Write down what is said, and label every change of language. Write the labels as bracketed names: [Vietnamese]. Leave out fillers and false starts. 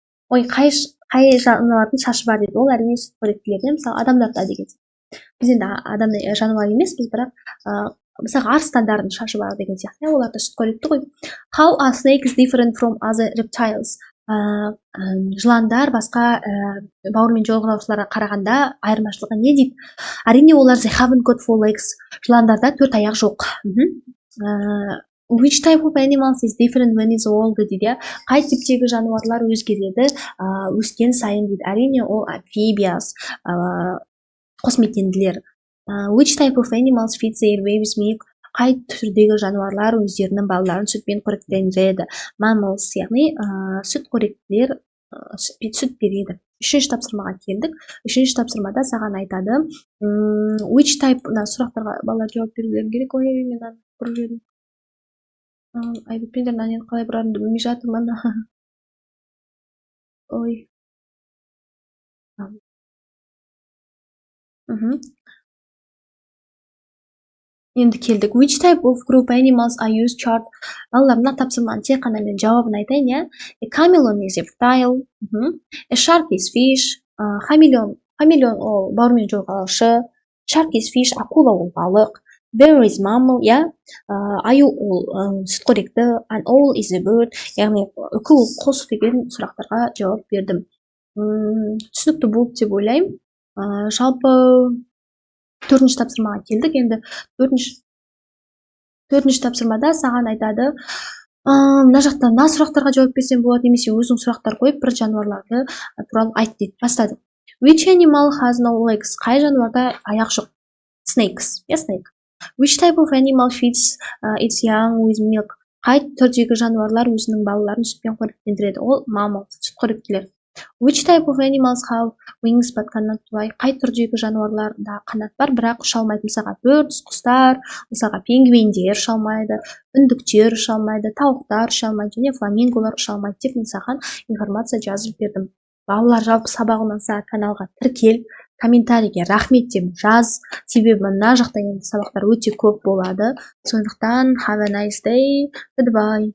[Kazakh] Қай жануардың шашы бар дейді. Ол әрине сүтқоректілерде, мысалы адамдарда деген. Біз енді адамдай жануар емеспіз, бірақ мысалы арыстандардың шашы бар деген сияқты. Оларда сүтқоректі ғой. [English] How are snakes different from other reptiles? [Kazakh] Жыландар басқа бауырмен жорғалаушыларға қарағанда айырмашылығы не дейді? Әрине олар [English] they haven't got four legs. [Kazakh] Жыландарда төрт аяқ жоқ. [English] Which type of animals is different when it's old [Kazakh] дейді. Қай типтегі жануарлар өзгереді өскен сайын дейді. Әрине ол amphibians, қосмекенділер. [English] Which type of animals feed their babies milk? [Kazakh] Қай түрдегі жануарлар өздерінің балаларын сүтпен қоректендіреді? Mammals, яғни сүтқоректілер сүт береді. Үшінші тапсырмаға келдік. Үшінші тапсырмада саған айтады. [English] Which type, [Kazakh] сұрақтарға балалар жауап берулерің керек. Ой, мен бұрып жедім. Айбетпендер, мен қалай бұрарымды білмей жатырмын. Ой. Енді келдік. [English] Which type of group animals are used chart? [Kazakh] Балалар, мына тапсырманың тек қана мен жауабын айтайын, иә. [English] A chameleon is a reptile. A shark is fish. [Kazakh] Хамелеон ол бауырмен жорғалаушы. [English] Shark is fish, [Kazakh] акула ол балық. [English] Bear is mammal, иә. [Kazakh] Аю ол сүтқоректі. [English] An owl is a bird. [Kazakh] Яғни үкі ол құс деген сұрақтарға жауап бердім. Түсінікті болды деп ойлаймын. Жалпы төртінші тапсырмаға келдік. Енді төртінші тапсырмада саған айтады, мына жақта мына сұрақтарға жауап берсем болады, немесе өзің сұрақтар қойып бір жануарларды туралы айт дейді. Бастадық. [English] Which animal has no legs? [Kazakh] Қай жануарда аяқ жоқ? [English] Snakes. Yeah, snake. Which type of animal feeds its young with milk? [Kazakh] Қай түрдегі жануарлар өзінің балаларын сүтпен қоректендіреді? Ол mammals, сүтқоректілер. [English] Which type of animals have wings but cannot fly? [Kazakh] Қай түрдегі жануарларда қанат бар, бірақ ұша алмайды? Мысалға birds, құстар, мысалға пингвиндер ұша алмайды, үндіктер ұша алмайды, тауықтар ұша алмайды, және фламинголар ұша алмайды деп мен саған информация жазып бердім. Балалар, жалпы сабақ ұнаса каналға тіркел, комментарийге рахмет деп жаз, себебі мына жақта енді сабақтар өте көп болады. Сондықтан [English] have a nice day. Goodbye.